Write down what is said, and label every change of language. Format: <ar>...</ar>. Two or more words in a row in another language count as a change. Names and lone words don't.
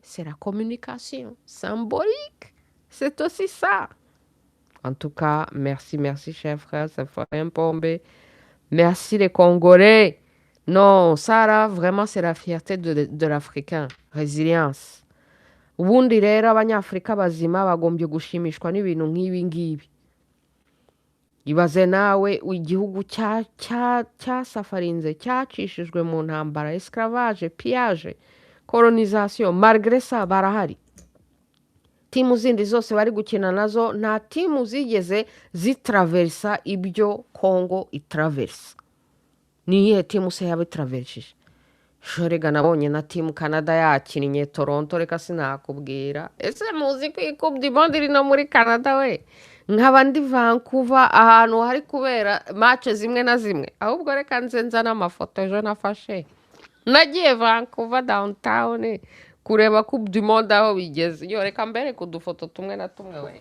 <fr>C'est la communication symbolique. C'est aussi ça. En tout cas, merci, chers frères, ça fait un Pombe. Merci les Congolais. Non, ça là, vraiment, c'est la fierté de l'Africain. Résilience.</fr> <rw>Ubundi rero abanyafrika bazima bagombye gushimishwa n'ibintu nk'ibi ngibi. Ibaze nawe igihugu cyasafarinze, cyacishijwe mu ntambara,</rw> <fr>esclavage, pillage, colonisation, malgré ça barahari.</fr> <rw>Timu zindi zose bari gukina nazo nta timu zigeze zitraversa ibyo Congo itraversa. Niyihe timu se yabitraversije? Shorega nabonye na timu Canada yakinnye Toronto, reka sinakubwira. Ese muzi ko Coupe du Monde iri no muri Canada we? Nkaba ndi Vancouver ahantu hari kubera match zimwe na zimwe. Ahubwo reka nzenza n'amafoto ejo nafashe. Nagiye Vancouver downtown kureba Coupe du Monde aho bigeze. Yo reka mbere kudufoto tumwe na tumwe we.</rw>